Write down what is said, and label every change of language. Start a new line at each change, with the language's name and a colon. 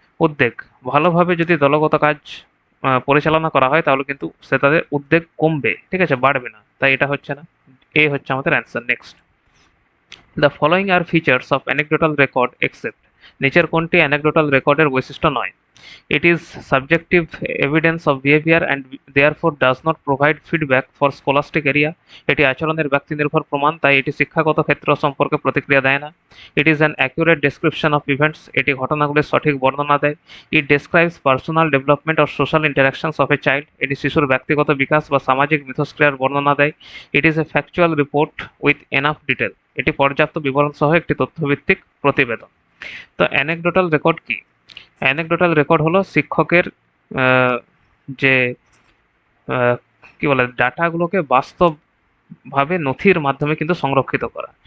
Bangla: উদ্বেগ, ভালোভাবে যদি দলগত কাজ পরিচালনা করা হয় তাহলে কিন্তু সে তাদের উদ্বেগ কমবে, ঠিক আছে, বাড়বে না, তাই এটা হচ্ছে না। এ হচ্ছে আমাদের answer.
English: Next, the following are features of anecdotal record except.
Bangla: নিচের কোনটি অ্যানেকডোটাল রেকর্ডের বৈশিষ্ট্য নয়?
English: It is subjective evidence of behavior and therefore does not provide feedback for scholastic area.
Bangla: এটি আচরণের ব্যক্তিনির্ভর প্রমাণ, তাই এটি শিক্ষাগত ক্ষেত্র সম্পর্কে প্রতিক্রিয়া দেয় না।
English: It is an accurate description of events.
Bangla: এটি ঘটনাগুলির সঠিক বর্ণনা দেয়।
English: It describes personal development or social interactions of a child.
Bangla: এটি শিশুর ব্যক্তিগত বিকাশ বা সামাজিক মিথস্ক্রিয়ার বর্ণনা দেয়।
English: It is a factual report with enough detail.
Bangla: এটি পর্যাপ্ত বিবরণ সহ একটি তথ্যভিত্তিক প্রতিবেদন। তো অ্যানেকডোটাল রেকর্ড কি? অ্যানেকডোটাল রেকর্ড হলো শিক্ষকের আহ, যে আহ, কি বলে ডাটাগুলোকে বাস্তবভাবে নথির মাধ্যমে কিন্তু সংরক্ষিত করা।